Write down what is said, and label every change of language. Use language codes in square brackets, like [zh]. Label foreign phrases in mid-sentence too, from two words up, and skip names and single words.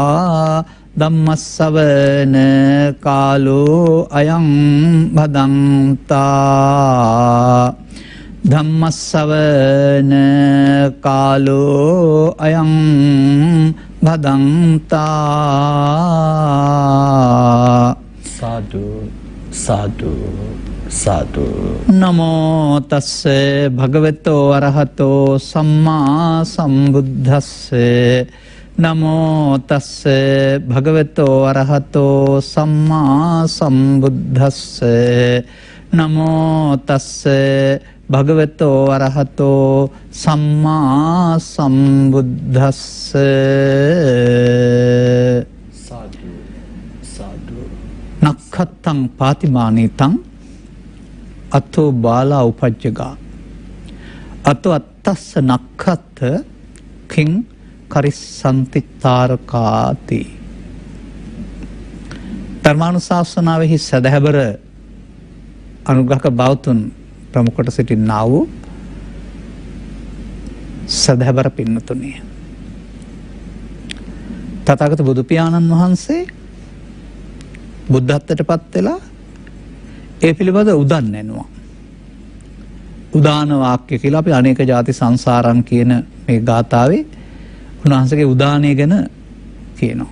[pi] धम्मश्रवण कालो अयं भदन्ता धम्मश्रवण कालो अयं भदन्ता साधु साधु साधु नमो तस्से भगवतो अरहतो सम्मा सम्बुद्धस्से नमो तस्से भगवतो अरहतो सम्मा सम्बुद्धस्से नमो तस्से भगवतो अरहतो सम्मा सम्बुद्धस्से साधु साधु नक्षत्रं पातिमानितं अतो बाला उपज्जगा अतो अत्तस्य नक्षत्र किं करिස්සन्ති තාරකාති [si] ධර්මානුශාසනාවෙහි සදහැබර අනුග්‍රහක බෞතුන් ප්‍රමුඛට සිටින්නා වූ සදහැබර පින්නතුණිය තථාගත බුදු පියාණන් වහන්සේ බුද්ධත්වයට පත් වෙලා ඒ පිළිබඳ උදන් නැනුවා උදාන වාක්‍ය කියලා අපි [pi] අනේක ಜಾති සංසාරං [si] කියන මේ ගාථාවේ උන්වහන්සේගේ උදානය ගැන කියනවා.